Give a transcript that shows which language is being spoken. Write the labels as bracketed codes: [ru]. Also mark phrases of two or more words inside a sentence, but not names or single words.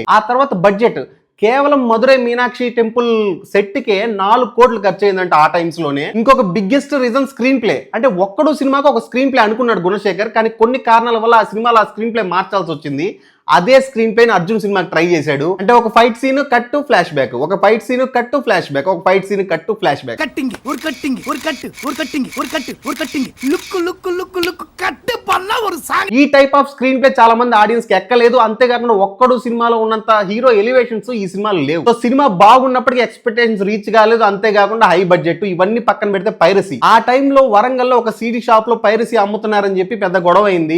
[te] ఆ తర్వాత బడ్జెట్ కేవలం మధురై మీనాక్షి [en] temple set [te] కే 4 కోట్లు ఖర్చు అయిందంటే ఆ టైమ్స్ లోనే. ఇంకొక [en] biggest reason screen play. [te] అంటే ఒక్కడు సినిమాకి ఒక [en] screen play [te] అనుకున్నాడు గుణశేఖర్, కానీ కొన్ని కారణాల వల్ల ఆ సినిమాలో ఆ [en] screen play [te] మార్చాల్సి వచ్చింది. అదే [en] screen play [te] అర్జున్ సినిమాకి ట్రై చేశాడు. అంటే ఒక [en] fight scene cut to flash back, [te] ఒక [en] fight scene cut to flash back, [te] ఒక [en] fight scene cut to flash back. కట్టింగ్ ஒரு கட்டிங் ஒரு கட்டு ஒரு கட்டிங் ஒரு கட்டு ஒரு கட்டிங் లుక్ లుక్ లుక్ లుక్ కట్ పన్న ஒரு సాంగ్. [te] ఈ [en] type of screen play [te] చాలా మంది ఆడియన్స్ కి ఎక్కలేదు. అంతేకాకుండా ఒక్కడు సినిమాలో ఉన్నంత [en] hero elevations [te] ఈ సినిమాలో లేవు. సో సినిమా బాగున్నప్పటికీ [en] expectations reach [te] కాలేదు. అంతేకాకుండా [en] high budget, [te] ఇవన్నీ పక్కన పెడితే పైరసీ. ఆ టైంలో వరంగల్లో ఒక [en] CD shop [te] లో పైరసీ అమ్ముతున్నారని చెప్పి పెద్ద గొడవ అయింది.